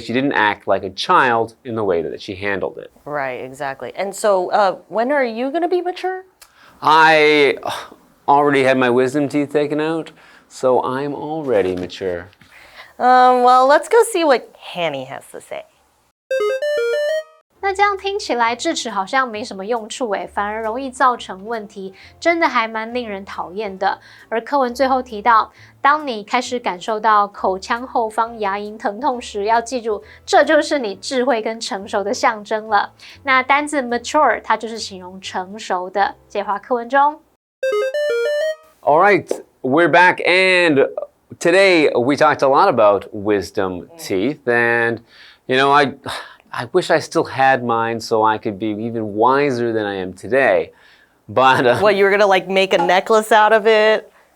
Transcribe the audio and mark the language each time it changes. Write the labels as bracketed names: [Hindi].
[English] She didn't act like a child in the way that she handled it. Right, exactly. And so when are you going to be mature? I already had my wisdom teeth taken out. So I'm already mature. Well, let's go see what Hanny has to say. [Chinese] 那这样听起来，智齿好像没什么用处诶，反而容易造成问题，真的还蛮令人讨厌的。而课文最后提到，当你开始感受到口腔后方牙龈疼痛时，要记住，这就是你智慧跟成熟的象征了。那单字 mature 它就是形容成熟的。这话课文中。 [English] All right, we're back, and today we talked a lot about wisdom teeth, and you know, I wish I still had mine so I could be even wiser than I am today. But What, you were gonna like make a necklace out of it?